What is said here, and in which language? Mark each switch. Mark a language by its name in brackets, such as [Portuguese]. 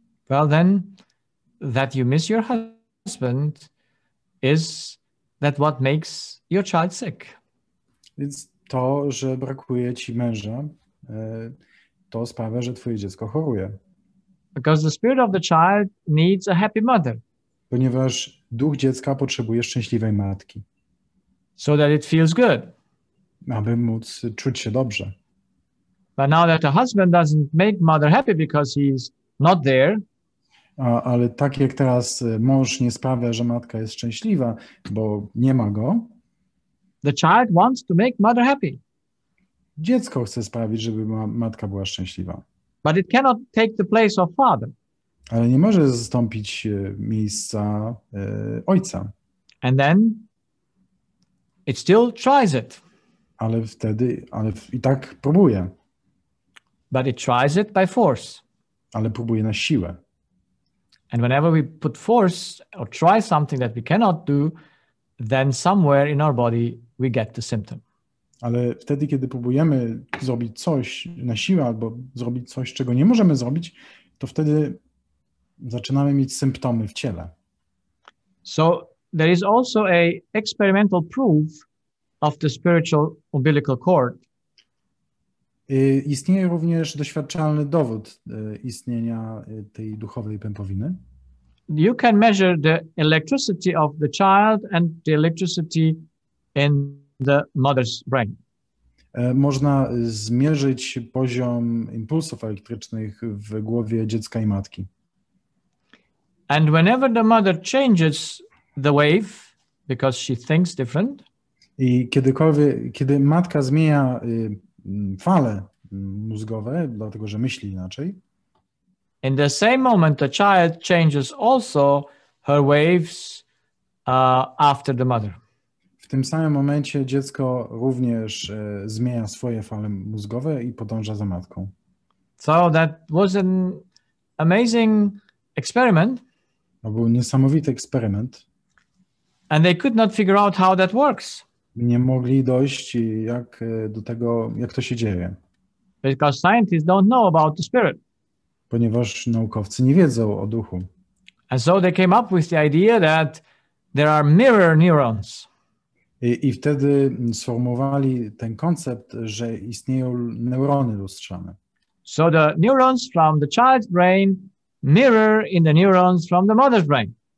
[English] Well then, that you miss your husband is that what makes your child sick. [Polish] Więc to, że brakuje ci męża, to sprawia, że twoje dziecko choruje. [English] Because the spirit of the child needs a happy mother. [Polish] Ponieważ duch dziecka potrzebuje szczęśliwej matki. [English] So that it feels good. [Polish] Aby móc czuć się dobrze. [English] But now that the husband doesn't make mother happy because he's not there. [Polish] Ale tak jak teraz mąż nie sprawia, że matka jest szczęśliwa, bo nie ma go. [English] The child wants to make mother happy. [Polish] Dziecko chce sprawić, żeby matka była szczęśliwa. [English] But it cannot take the place of father. [Polish] Ale nie może zastąpić miejsca ojca. [English] And then it still tries it. [Polish] Ale i tak próbuje. [English] But it tries it by force. [Polish] Ale próbuje na siłę. [English] And whenever we put force or try something that we cannot do, then somewhere in our body we get the symptom. [Polish] Ale wtedy, kiedy próbujemy zrobić coś na siłę albo zrobić coś, czego nie możemy zrobić, to wtedy zaczynamy mieć symptomy w ciele. [English] So there is also a experimental proof of the spiritual umbilical cord. [Polish] Istnieje również doświadczalny dowód istnienia tej duchowej pępowiny. [English] You can measure the electricity of the child and the electricity in the mother's brain. [Polish] Można zmierzyć poziom impulsów elektrycznych w głowie dziecka i matki. [English] And whenever the mother changes the wave because she thinks different, [Polish] i kiedy matka zmienia fale mózgowe, dlatego że myśli inaczej, [English] in the same moment the child changes also her waves after the mother. [Polish] W tym samym momencie dziecko również zmienia swoje fale mózgowe i podąża za matką. [English] So that was an amazing experiment. [Polish] To był niesamowity eksperyment. [English] And they could not figure out how that works. [Polish] Nie mogli dojść do tego, jak to się dzieje. [English] Because scientists don't know about the spirit. [Polish] Ponieważ naukowcy nie wiedzą o duchu. [English] And so they came up with the idea that there are mirror neurons. [Polish] I wtedy sformułowali ten koncept, że istnieją neurony lustrzane. [English] So the neurons from the child's brain mirror in the neurons from the mother's brain.